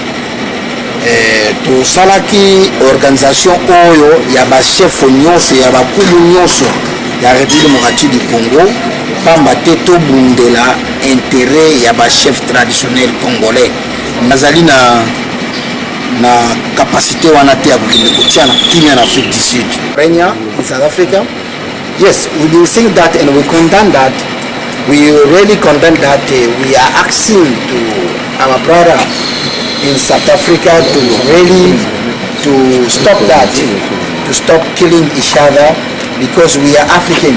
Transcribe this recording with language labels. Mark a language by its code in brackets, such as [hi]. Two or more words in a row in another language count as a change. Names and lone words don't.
[ln] tosalaki organisation oyo ya bachef nyonso ya bakulu nyonso ya République démocratique du Congo pamba te tobundela intérêt ya bachef traditionnel congolais nazali na capacité wana te ya kokende kotia na kimia na Afrique du Sud Kenya [en] in South Africa yes we do think that and we condemn that we really condemn that we are asking to our brother in South Africa to really to stop that to stop killing each other because we are African.